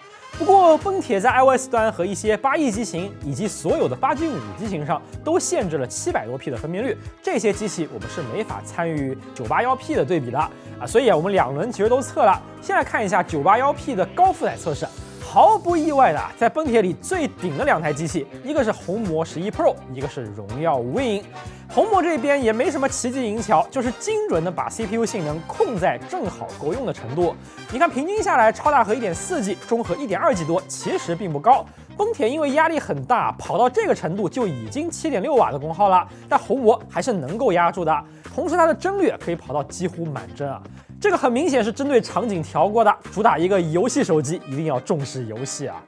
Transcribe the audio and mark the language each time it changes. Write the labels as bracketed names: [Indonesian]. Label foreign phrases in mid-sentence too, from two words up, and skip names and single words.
[Chinese] 不過崩鐵在 iOS 端和一些8E機型以及所有的8進5機型上都限制了700多 P 的分辨率，這些機器我們是沒法參與 981P 的對比的啊。所以我們2輪其實都測了。先來看一下 981P 的高負載測試。毫不意外的，在崩鐵裡最頂的2台機器，一個是紅魔11 Pro， 一個是榮耀 Win。紅魔這邊也沒什麼奇技淫巧，就是精準的把 CPU 性能控在正好夠用的程度。你看平均下來，超大核 1.4G， 中核 1.2G 多，其實並不高。崩鐵因為壓力很大，跑到這個程度就已經7.6瓦的功耗了，但紅魔還是能夠壓住的。同時它的幀率可以跑到幾乎滿幀啊。這個很明顯是針對場景調過的，主打一個遊戲手機一定要重視遊戲啊。